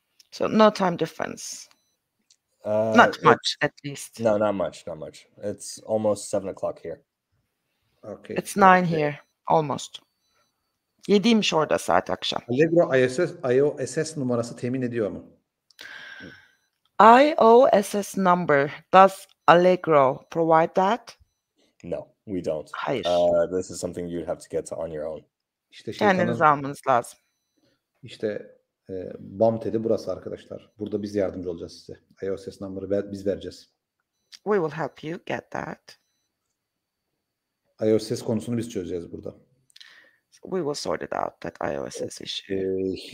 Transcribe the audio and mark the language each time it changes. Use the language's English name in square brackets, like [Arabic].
[English] So no time difference. Not much, at least. No, not much. It's almost 7 o'clock here. Okay. It's 9 here, almost. [Turkish] 7'ymiş orada saat akşam. Allegro IOSS numarası temin ediyor mu? [English] IOSS number. Does Allegro provide that? No, we don't. [Turkish] Hayır. [English] This is something you'd have to get on your own. [Turkish] İşte Kendiniz almanız lazım. İşte BAM TED'i burası arkadaşlar. Burada biz yardımcı olacağız size. IOSS number'ı biz vereceğiz. [English] We will help you get that. [Turkish] IOSS konusunu biz çözeceğiz burada. [English] We will sort it out, that IOSS issue.